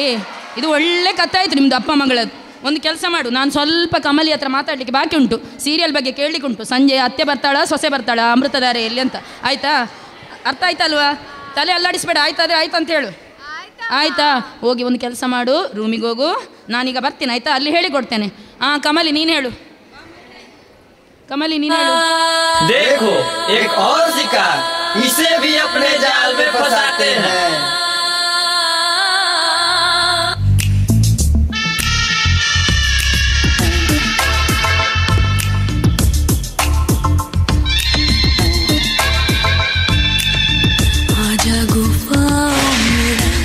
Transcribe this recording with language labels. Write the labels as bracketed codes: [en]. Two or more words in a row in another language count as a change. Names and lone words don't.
[kn] ಇದು ಒಳ್ಳೆ ಕಥೆ ಆಯಿತು ನಿಮ್ಮದು ಅಪ್ಪ ಮಗಳದ್ದು. ಒಂದು ಕೆಲಸ ಮಾಡು, ನಾನು ಸ್ವಲ್ಪ ಕಮಲಿ ಹತ್ರ ಮಾತಾಡಲಿಕ್ಕೆ ಬಾಕಿ ಉಂಟು, ಸೀರಿಯಲ್ ಬಗ್ಗೆ ಕೇಳಲಿಕ್ಕೆ ಉಂಟು. ಸಂಜೆ ಅತ್ತೆ ಬರ್ತಾಳಾ ಸೊಸೆ ಬರ್ತಾಳಾ ಅಮೃತಧಾರೆಯಲ್ಲಿ ಅಂತ, ಆಯಿತಾ? ಅರ್ಥ ಆಯ್ತಲ್ವಾ? ತಲೆ ಅಲ್ಲಾಡಿಸ್ಬೇಡ, ಆಯ್ತಾದರೆ ಆಯ್ತು ಅಂತ ಹೇಳು, ಆಯಿತಾ? ಹೋಗಿ ಒಂದು ಕೆಲಸ ಮಾಡು, ರೂಮಿಗೆ ಹೋಗು, ನಾನೀಗ ಬರ್ತೀನಿ ಆಯಿತಾ? ಅಲ್ಲಿ ಹೇಳಿಕೊಡ್ತೇನೆ. ಹಾಂ ಕಮಲಿ, ನೀನು ಹೇಳು. ಕಮಲಿ ನೀನೆ [hi] देखो एक और शिकार, इसे भी अपने जाल में फंसाते हैं। आजा गुफाओं में